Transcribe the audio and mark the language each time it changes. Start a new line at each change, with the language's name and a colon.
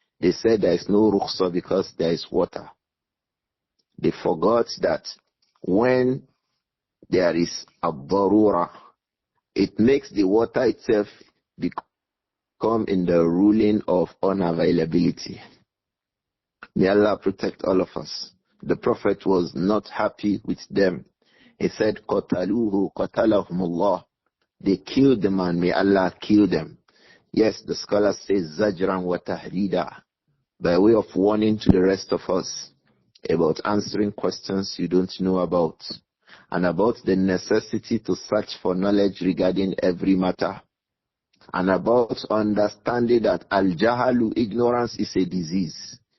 English: They said there is no rukhsa because there is water. They forgot that when there is a darura, it makes the water itself become in the ruling of unavailability. May Allah protect all of us. The Prophet was not happy with them.
Arabic: He said, قَتَلُوهُ قَتَلَهُمُ اللَّهُ.
English: They killed the man, may Allah kill them. Yes, the scholar says,
Arabic: زَجْرًا وَتَهْرِيدًا,
English: by way of warning to the rest of us about answering questions you don't know about, and about the necessity to search for knowledge regarding every matter, and about understanding that al-jahalu, ignorance, is a disease.